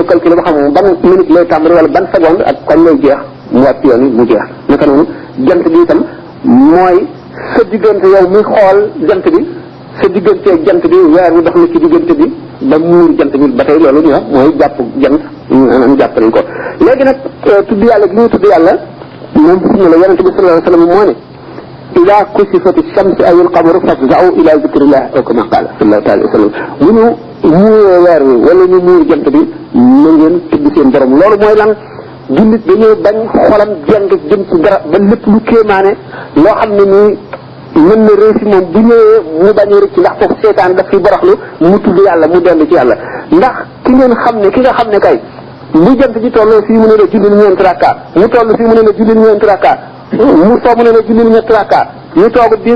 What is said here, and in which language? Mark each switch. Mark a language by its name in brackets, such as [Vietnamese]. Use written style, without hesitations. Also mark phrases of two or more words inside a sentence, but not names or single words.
[Wolof] calculer ba xam ban minute lay tàmbali wala ban seconde ak kon lay jeex mu wàcc yoon yi mu jeex naka noonu jant bi itam mooy sa diggante yow muy xool jant bi sa diggante jant bi weer wi dox na ci diggante bi ba muur jant bi ba tey loolu ñu wax mooy jàpp jant am jàpp nañ ko léegi nag tudd yàlla gi ñuy tudd yàlla moom sunna la yonente bi [Arabic] صلى الله عليه وسلم [Wolof] moo ne [Arabic] إذا كسفت الشمس أو القمر فافزعوا إلى ذكر الله أو كما قال صلى الله عليه وسلم [Wolof] bu ñu muuree weer wi wala ñu muur jant bi na ngeen tudd seen borom loolu mooy lan jullit dañoo bañ xolam jeng jëm ci dara ba lépp lu kéemaane loo xam ne nii mën na réussi moom bu ñëwee mu bañ a rëcc ndax foofu seetaan daf fi boroxlu mu tudd yàlla mu dellu ci yàlla ndax ki nga xam ne kay bu jant bi tolloo fii mu ne la jullil ñeenti rakka mu toll fii mu ne la jullil ñeenti rakka mu soo mu ne la jullil ñetti rakka ñu toog biir mu